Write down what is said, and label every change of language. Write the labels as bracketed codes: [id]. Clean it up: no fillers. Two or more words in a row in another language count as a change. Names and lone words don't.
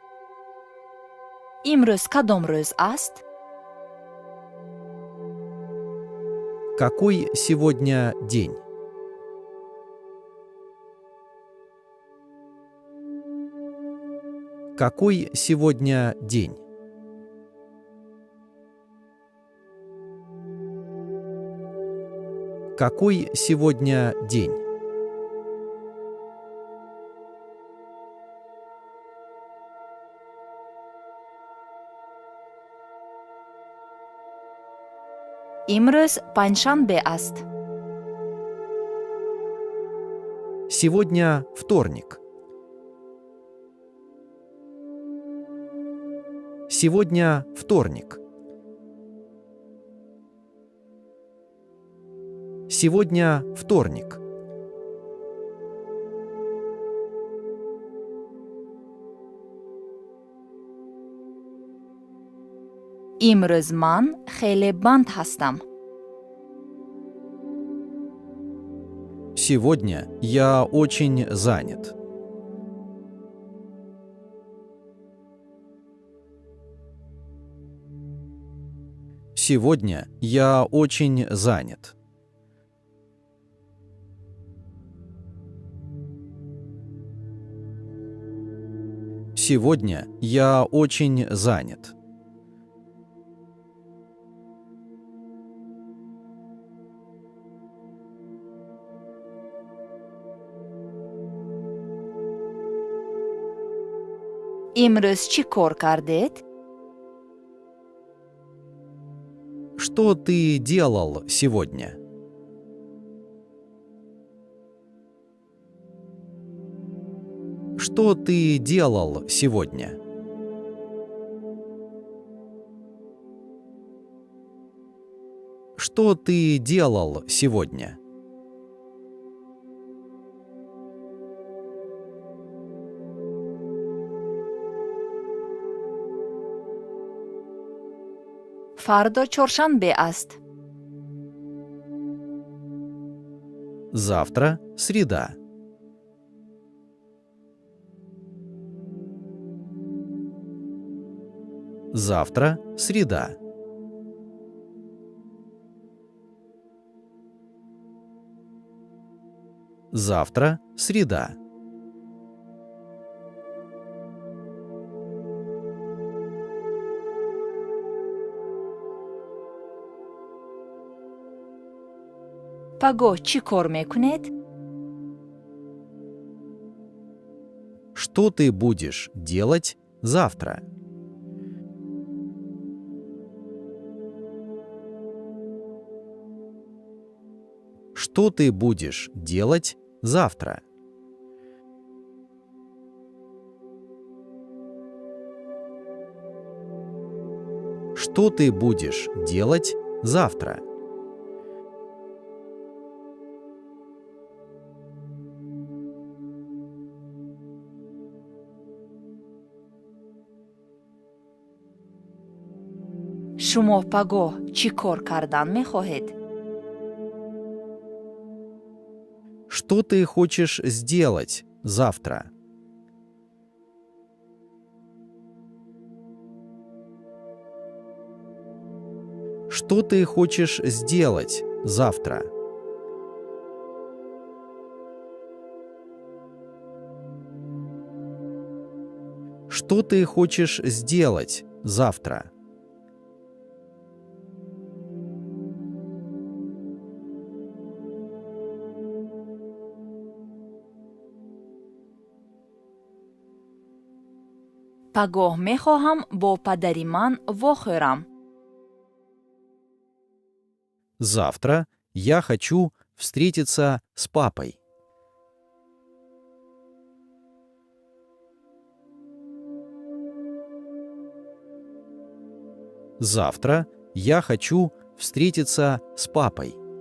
[tg] имрӯз кадом рӯз аст? [ru] Какой сегодня день? Какой сегодня день? Какой сегодня день? [tg] Имрӯз панҷшанбе аст. [ru] Сегодня вторник. Сегодня вторник. Сегодня вторник. [tg] имрӯз ман хеле банд ҳастам. [ru] Сегодня я очень занят. Сегодня я очень занят. Сегодня я очень занят. [tg] имрӯз чӣ кор кардед? [ru] Что ты делал сегодня? Что ты делал сегодня? Что ты делал сегодня? [tg] фардо чоршанбе аст. [ru] Завтра среда. Завтра среда. Завтра среда. [tg] пагоҳ чӣ кор мекунед? [ru] Что ты будешь делать завтра? Что ты будешь делать завтра? Что ты будешь делать завтра? [tg] шумо пагоҳ чӣ кор кардан мехоҳед? [ru] Что ты хочешь сделать завтра? Что ты хочешь сделать завтра? Что ты хочешь сделать завтра? [tg] пагоҳ мехоҳам бо падари ман вохӯрам. [ru] Завтра я хочу встретиться с папой. Завтра я хочу встретиться с папой.